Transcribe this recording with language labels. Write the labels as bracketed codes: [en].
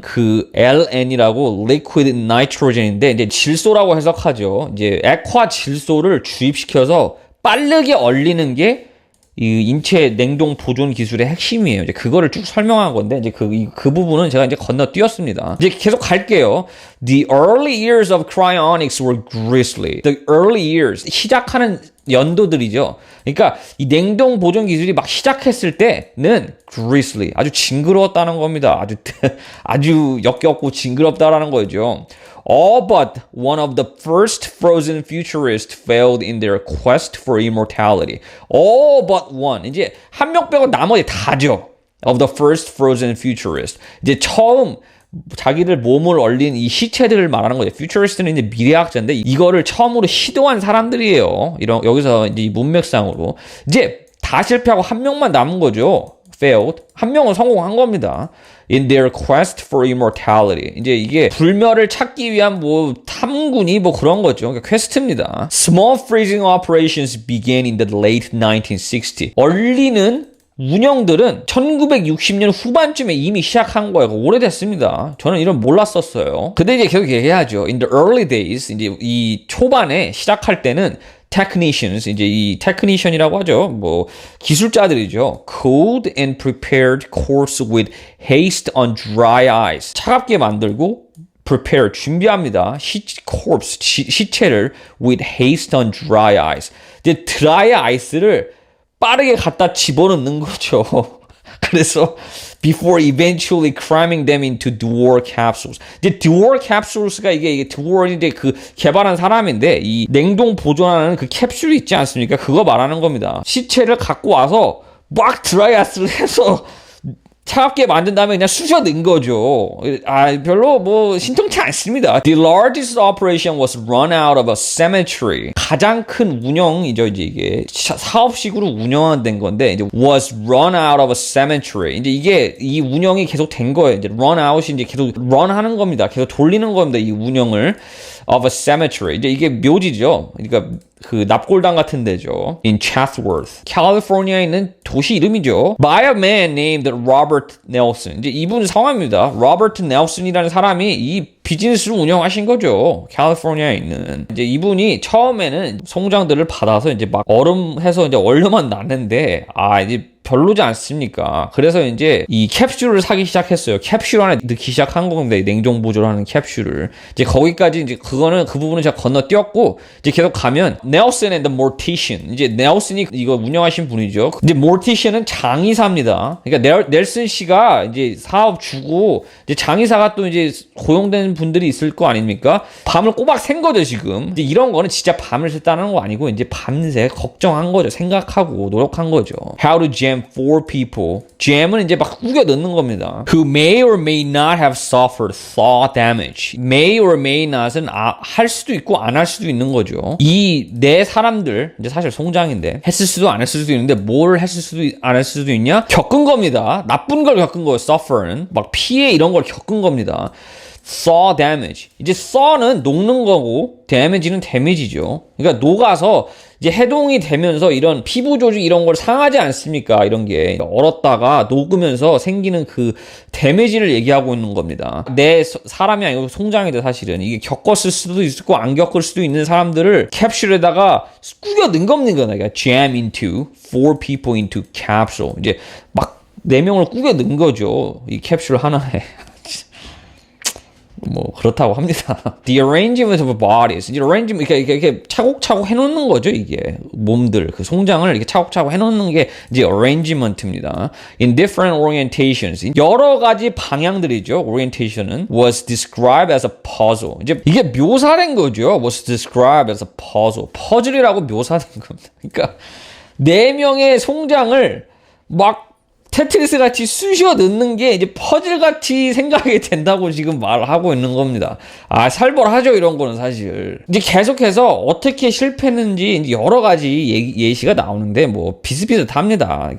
[ko] 그 LN이라고 [en] liquid nitrogen [ko] 인데 이제 질소라고 해석하죠. 이제 액화 질소를 주입시켜서 빠르게 얼리는 게 이 인체 냉동 보존 기술의 핵심이에요. 이제 그거를 쭉 설명한 건데 이제 그 부분은 제가 이제 건너뛰었습니다. 이제 계속 갈게요. [en] The early years of cryonics were grisly. The early years [ko] 시작하는 연도들이죠. 그러니까 이 냉동 보존 기술이 막 시작했을 때는 grisly 아주 징그러웠다는 겁니다. 아주 역겹고 징그럽다라는 거죠. [en] All but one of the first frozen futurists failed in their quest for immortality. All but one. [ko] 이제 한 명 빼고 나머지 다죠. [en] Of the first frozen futurist. [ko] 이제 처음 자기들 몸을 얼린 이 시체들을 말하는 거죠. futurist는 이제 미래학자인데 이거를 처음으로 시도한 사람들이에요. 여기서 이제 이 문맥상으로 이제 다 실패하고 한 명만 남은 거죠. failed. 한 명은 성공한 겁니다. [en] In their quest for immortality. [ko] 이제 이게 불멸을 찾기 위한 뭐 탐구니 뭐 그런 거죠. 그러니까 퀘스트입니다. [en] Small freezing operations began in the late 1960s. [ko] 얼리는 운영들은 1960년 후반쯤에 이미 시작한 거예요. 오래됐습니다. 저는 이런 몰랐었어요. 근데 이제 계속 얘기하죠. [en] In the early days, [ko] 이제 이 초반에 시작할 때는 technicians, 이제 이 technician이라고 하죠. 뭐 기술자들이죠. [en] Cold and prepared corpse with haste on dry ice. [ko] 차갑게 만들고 prepare 준비합니다. [en] corpse 시체를 with haste on dry ice. [ko] 이제 dry ice를 빠르게 갖다 집어넣는 거죠. [en] 그래서 before eventually cramming them into Dewar capsules. [ko] 이제 Dewar capsules가 이게 Dewar이 이제 그 개발한 사람인데 이 냉동 보존하는 그 캡슐이 있지 않습니까? 그거 말하는 겁니다. 시체를 갖고 와서 막 드라이아이스를 해서 차갑게 만든 다음에 그냥 쑤셔 넣은 거죠. 별로 뭐 신통치 않습니다. [en] The largest operation was run out of a cemetery. [ko] 가장 큰 운영이죠. 이제 이게 사업식으로 운영된 건데 이제 [en] was run out of a cemetery. [ko] 이제 이게 이 운영이 계속 된 거예요. 이제 run out이 이제 계속 run 하는 겁니다. 계속 돌리는 겁니다. 이 운영을 [en] of a cemetery. [ko] 이제 이게 묘지죠. 그러니까 그 납골당 같은 데죠. [en] In Chatsworth, [ko] 캘리포니아에 있는 도시 이름이죠. [en] By a man named Robert Nelson. [ko] 이제 이분 성함입니다. 로버트 넬슨이라는 사람이 이 비즈니스를 운영하신 거죠. 캘리포니아에 있는. 이제 이분이 처음에는 송장들을 받아서 이제 막 얼음해서 이제 얼려만 놨는데 이제 별로지 않습니까? 그래서 이제 이 캡슐을 사기 시작했어요. 캡슐 안에 넣기 시작한 겁니다. 냉동 보존하는 캡슐을. 이제 거기까지 이제 그 부분은 제가 건너뛰었고 이제 계속 가면 [en] Nelson and the Mortician. [ko] 이제 넬슨이 이거 운영하신 분이죠. 이제 Mortician은 장의사입니다. 그러니까 넬슨 씨가 이제 사업 주고 이제 장의사가 또 이제 고용된 분들이 있을 거 아닙니까? 밤을 꼬박 샌 거죠, 지금. 이제 이런 거는 진짜 밤을 샜다는 거 아니고 이제 밤새 걱정한 거죠. 생각하고 노력한 거죠. [en] How to jam 4 people. [ko] jam은 이제 막 우겨 넣는 겁니다. [en] Who may or may not have suffered thaw damage. [ko] may or may not은 할 수도 있고 안 할 수도 있는 거죠. 이 네 사람들 이제 사실 송장인데 했을 수도 안 했을 수도 있는데 뭘 했을 수도 안 했을 수도 있냐? 겪은 겁니다. 나쁜 걸 겪은 거예요. suffer는 막 피해 이런 걸 겪은 겁니다. [en] saw damage. [ko] 이제 saw는 녹는 거고 damage는 damage죠. 그러니까 녹아서 이제 해동이 되면서 이런 피부 조직 이런 걸 상하지 않습니까? 이런 게 얼었다가 녹으면서 생기는 그 damage를 얘기하고 있는 겁니다. 내 사람이 아니고 송장이다 사실은. 이게 겪었을 수도 있고 안 겪을 수도 있는 사람들을 캡슐에다가 꾸겨 넣은 겁니다. [en] 그러니까 jam into 4 people into capsule. [ko] 이제 막 4명을 꾸겨 넣은 거죠. 이 캡슐 하나에. 뭐 그렇다고 합니다. [en] The arrangement of bodies. [ko] 이제 arrangement 이렇게 차곡차곡 해놓는 거죠. 이게 몸들 그 송장을 이렇게 차곡차곡 해놓는 게 이제 arrangement입니다. [en] In different orientations. [ko] 여러 가지 방향들이죠. [en] orientation은 was described as a puzzle. [ko] 이제 이게 묘사된 거죠. [en] was described as a puzzle. [ko] 퍼즐이라고 묘사된 겁니다. 그러니까 4명의 송장을 막 테트리스 같이 쑤셔 넣는 게 이제 퍼즐 같이 생각이 된다고 지금 말하고 있는 겁니다. 아, 살벌하죠, 이런 거는 사실. 이제 계속해서 어떻게 실패했는지 이제 여러 가지 예시가 나오는데 뭐 비슷비슷합니다.